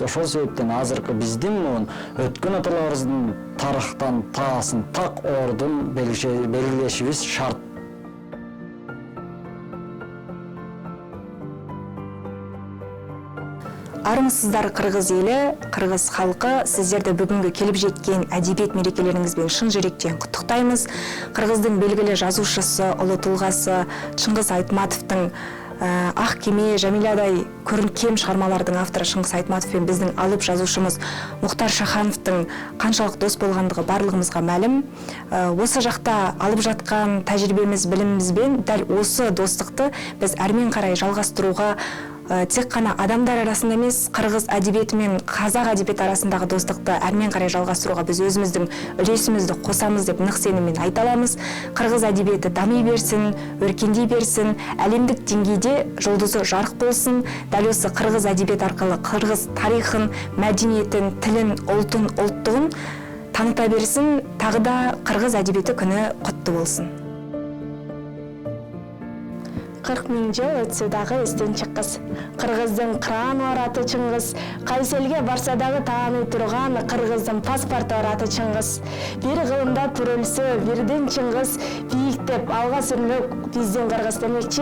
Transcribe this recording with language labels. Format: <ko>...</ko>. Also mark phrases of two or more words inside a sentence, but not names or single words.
<ky>Ошол себептен азыркы биздин муун өткөн аталарыбыздын тарыхтан таасын так ордун белгилешибиз шарт. Армысыздар кыргыз эли, кыргыз халкы, сиздерди бүгүнкү келип жеткен</ky> <kk>әдебиет мерекелериңиз</kk> <ky>менен шын жүректен куттуктайбыз. Кыргыздын белгилүү жазуучусу, улуу тулгасы Чыңгыз Айтматовдун Ак кеме, Жамилядай көркем чыгармалардын автору Чыңгыз Айтматов менен биздин алып жазуучумуз Мухтар Шахановдун канчалык дос болгондугу барлыгыбызга маалым. Осы жакта алып жаткан тажрыйбемиз, билимибизбен дал осы достукту биз армен карай жалгастырууга</ky> <kk>тек қана адамдар арасында емес, кыргыз әдебиети мен казак әдебиети арасындағы достықты әрмен қарай жалғастыруға біз өзіміздің үлесімізді қосамыз деп нық сеніммен айта аламыз. Кыргыз әдебиеті дами берсін, өркендей берсін, әлемдік деңгейде жұлдызы жарық болсын. Дәл осы кыргыз әдебиеті арқылы кыргыз тарихын, мәдениетін, тілін, ұлтын, ұлттығын таныта берсін. Тағы да кыргыз әдебиеті күні құтты болсын.</kk> <ky>40 миң жыл өтсө дагы эстен чыккыс. Кыргыздын краны бар аты Чыңгыз. Кайсы элге барса дагы тааный турган кыргыздын паспорту бар аты Чыңгыз. Бир кылымда төрөлсө, бирден Чыңгыз бийиктеп алга сүрмөк биздин кыргыз демекчи.</ky>